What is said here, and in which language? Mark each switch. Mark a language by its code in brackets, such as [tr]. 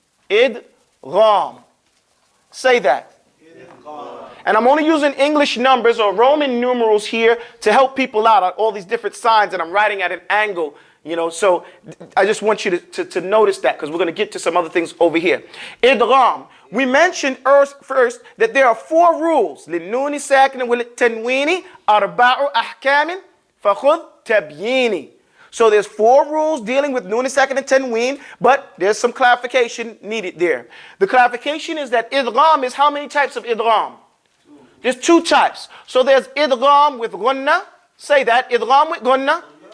[en] Idgham. Say that. And I'm only using English numbers or Roman numerals here to help people out on all these different signs, and I'm writing at an angle, so I just want you to notice that, because we're going to get to some other things over here. Idgham. We mentioned first that there are 4 rules. [ar] للنون ساكنة وللتنوين أربع أحكام فخذ تبييني. [en] So there's 4 rules dealing with noon sakina and tanween, but there's some clarification needed there. The clarification is that idgham is how many types of idgham? There's 2 types. So there's idgham with gunna. Say that. Idgham with gunna.